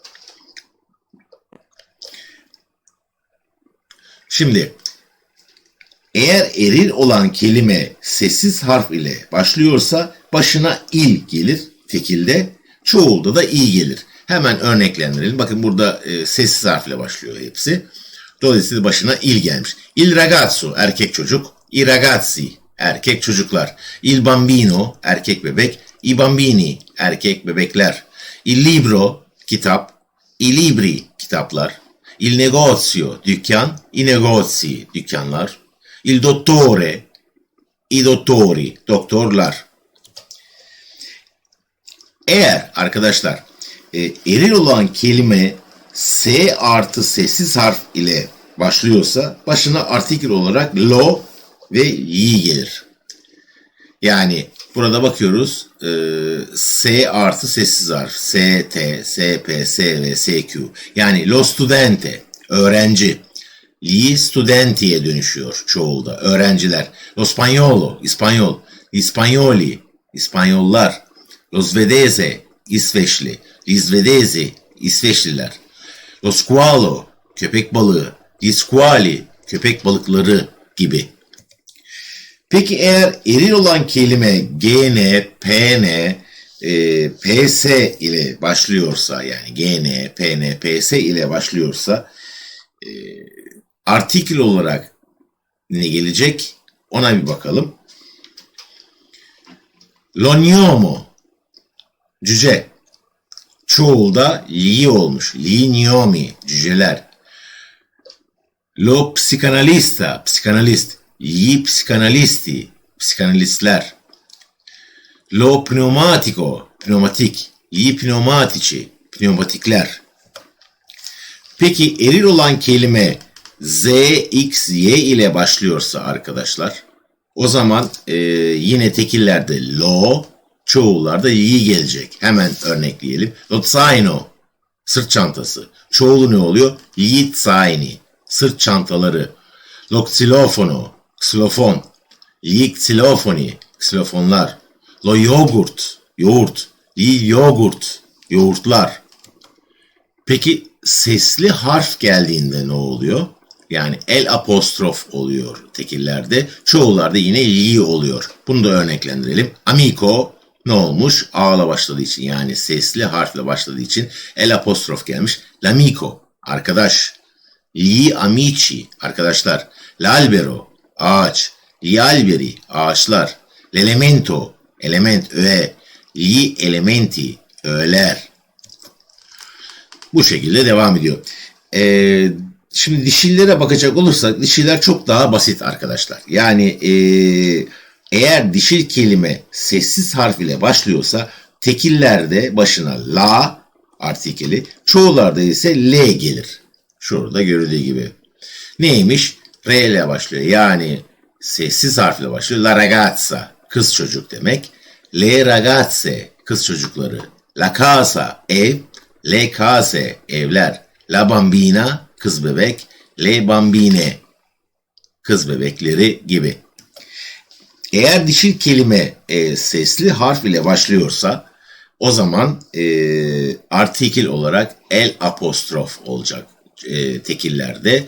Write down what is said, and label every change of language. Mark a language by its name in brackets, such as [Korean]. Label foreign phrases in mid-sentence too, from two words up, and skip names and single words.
[Turkish] Şimdi eğer eril olan kelime sessiz harf ile başlıyorsa başına il gelir tekilde, çoğulda da i gelir. Hemen örneklendirelim. Bakın burada sessiz harfle başlıyor hepsi. Dolayısıyla başına il gelmiş. [Italian] Il ragazzo [Turkish] erkek çocuk, [Italian] i ragazzi [Turkish] erkek çocuklar, [Italian] il bambino [Turkish] erkek bebek, [Italian] i bambini [Turkish] erkek bebekler, [Italian] il libro [Turkish] kitap, [Italian] i libri [Turkish] kitaplar, [Italian] il negozio [Turkish] dükkan, [Italian] i negozi [Turkish] dükkanlar, [Italian] il dottore i dottori [Turkish] doktorlar. Eğer arkadaşlar eril olan kelime S artı sessiz harf ile başlıyorsa başına artikel olarak lo ve y gelir. Yani burada bakıyoruz S artı sessiz harf S, T, S, P, S ve S, Q. Yani [Italian] lo studente [Turkish] öğrenci. [Italian] Gli studenti'ye [Turkish] dönüşüyor çoğulda. Öğrenciler. [Italian] Lo spagnolo [Turkish] İspanyol. [Italian] Gli spagnoli [Turkish] İspanyollar. [Italian] Lo svedese [Turkish] İsveçli. [Italian] Gli svedesi [Turkish] İsveçliler. [Italian] Lo squalo [Turkish] köpek balığı. [Italian] Gli squali [Turkish] köpek balıkları gibi. Peki eğer eril olan kelime GN, PN, PS ile başlıyorsa yani GN, PN, PS ile başlıyorsa artikel olarak ne gelecek? Ona bir bakalım. L'ognomo cüce. Çoğulda li olmuş. [Italian] Li gnomi [Turkish] cüceler. [Italian] Lo psikanalista [Turkish] psikanalist. [Italian] Gli psikanalisti [Turkish] psikanalistler. [Italian] Lo pneumatico [Turkish] pneumatik. [Italian] Gli pneumatici [Turkish] pneumatikler. Peki eril olan kelime Z, X, Y ile başlıyorsa arkadaşlar o zaman yine tekillerde lo, çoğullarda y gelecek. Hemen örnekleyelim. [Italian] Lo zaino [Turkish] sırt çantası. Çoğulu ne oluyor? [Italian] Gli zaini [Turkish] sırt çantaları. [Italian] Lo xilofono [Turkish] xilofon. [Italian] Gli xilofoni [Turkish] xilofonlar. [Italian] Lo yogurt [Turkish] yoğurt. [Italian] Gli yogurt [Turkish] yoğurtlar. Peki sesli harf geldiğinde ne oluyor? Yani el apostrof oluyor tekillerde. Çoğullarda yine li oluyor. Bunu da örneklendirelim. Amico ne olmuş? A'la başladığı için yani sesli harfle başladığı için el apostrof gelmiş. L'amico arkadaş. [Italian] Gli amici [Turkish] arkadaşlar. L'albero ağaç. [Italian] Gli alberi [Turkish] ağaçlar. L'elemento element öğe. [Italian] Gli elementi [Turkish] öğeler. Bu şekilde devam ediyor. Şimdi dişillere bakacak olursak dişiller çok daha basit arkadaşlar. Yani eğer dişil kelime sessiz harf ile başlıyorsa tekillerde başına la artikeli, çoğularda ise l gelir. Şurada görüldüğü gibi. Neymiş? R ile başlıyor. Yani sessiz harfle başlıyor. [Italian] La ragazza [Turkish] kız çocuk demek. [Italian] Le ragazze [Turkish] kız çocukları. [Italian] La casa [Turkish] ev. [Italian] Le case [Turkish] evler. [Italian] La bambina [Turkish] kız bebek. [Italian] Le bambine [Turkish] kız bebekleri gibi. Eğer dişil kelime sesli harf ile başlıyorsa o zaman artikil olarak el apostrof olacak tekillerde.